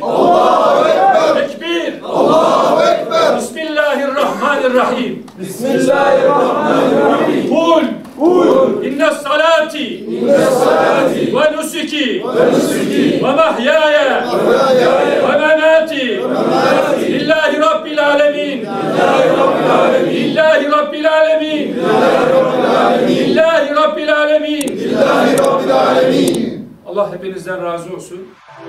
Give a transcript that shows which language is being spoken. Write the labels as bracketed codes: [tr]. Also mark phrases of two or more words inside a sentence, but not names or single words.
[ar] الله أكبر! [tr] Tekbir! [ar] الله أكبر! Bismillahirrahmanirrahim. Bismillahirrahmanirrahim. قل إن صلاتي ونسكي ومحياي ومماتي لله رب العالمين. لله رب العالمين. لله رب العالمين. لله رب العالمين. [tr] Allah hepinizden razı olsun.